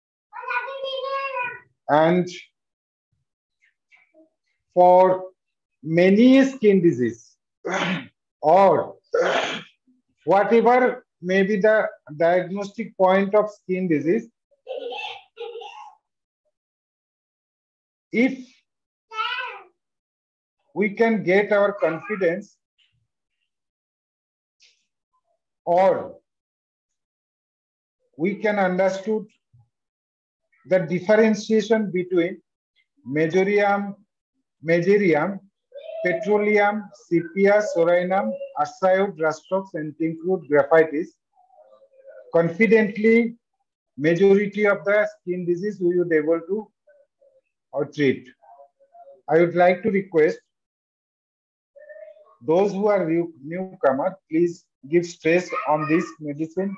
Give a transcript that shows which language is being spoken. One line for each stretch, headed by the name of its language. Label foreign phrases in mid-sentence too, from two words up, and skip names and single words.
English: And for many skin disease or whatever may be the diagnostic point of skin disease, if we can get our confidence or we can understood the differentiation between mesoryum, petroleum, sepia, sorinum, arsio, rastrox, and tincrude graphitis, confidently, majority of the skin disease we would able to treat. I would like to request those who are newcomer, please give stress on this medicine.